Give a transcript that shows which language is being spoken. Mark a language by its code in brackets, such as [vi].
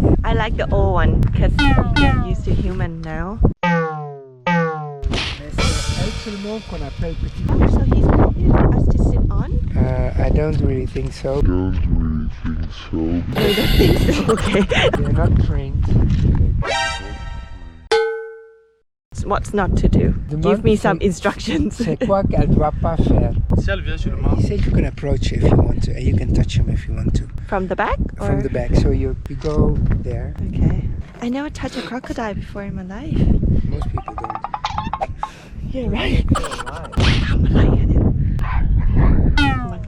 [en] I like the old one because they're used to human now. [fr] Mais c'est elle seulement qu'on appelle petit. [en] Oh, so he's here for us to sit on? I don't really think so. I don't think so. Okay. They're not trained. What's not to do? Give me some instructions. [fr] C'est quoi qu'elle doit pas faire? Si elle vient, je le mange. [en] He said you can approach if you want to, and you can touch him if you want to. From the back? Or? From the back. So you go there. Okay. I never touched a crocodile before in my life. Most people don't. You're right. [th] ทำอะไรอะเนี่ยมัน